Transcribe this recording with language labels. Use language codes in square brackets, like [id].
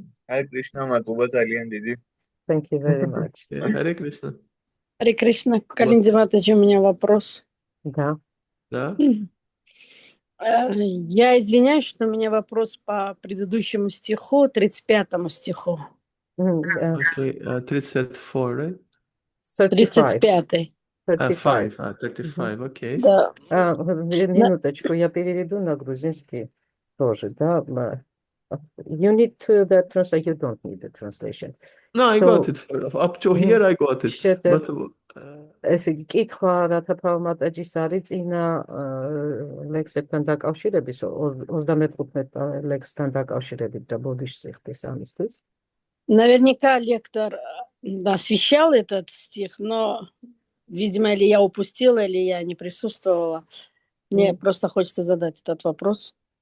[ka] Hare Krishna, მადლობა ძალიან დიდი. [en] Thank you very much. Yeah, Hare Krishna. [ru] Харе Кришна, Калинди Матаджи, у меня вопрос. Да. Да? Я извиняюсь, что у меня вопрос по предыдущему стиху, 35 стиху. [en] Okay, 34, right? 35. 35. 35, okay. [ru] Да. Минуточку, я переведу на грузинский тоже, да. [en] You need to the translation, you don't need the translation. No, I got it. Up to here, I got it. But [ka] ეს იგი კითხვა რათა ფავმატაჯის არის წინა ლექსებთან დაკავშირების 35 ლექსთან დაკავშირებით და ბოდიშს იხდის ამისთვის. [ru] Наверняка лектор освещал этот стих, но, видимо, или я упустила, или я не присутствовала. Мне просто хочется задать этот вопрос.